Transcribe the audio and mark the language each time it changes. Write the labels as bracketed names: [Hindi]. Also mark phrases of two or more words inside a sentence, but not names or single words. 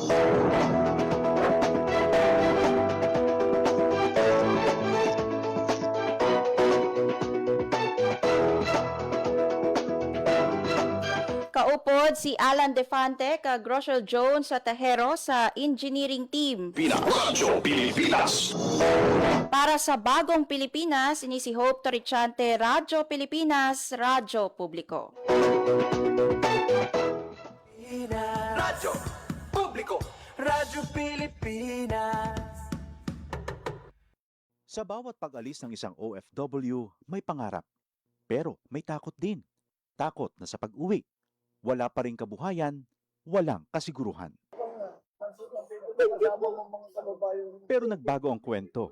[Hiligaynon] Kaupod si Alan Defante kag Rochelle Jones sa Tahero sa engineering team. Radyo Pilipinas. Para sa Bagong Pilipinas, ini si Hope Torichante, Radyo Pilipinas, Radyo Publiko. Radyo Publiko, Radyo Pilipinas. [Filipino] Sa bawat pag-alis ng isang OFW, may pangarap. Pero may takot din. Takot na sa pag-uwi, wala pa ring kabuhayan, walang kasiguruhan. Pero nagbago ang kwento.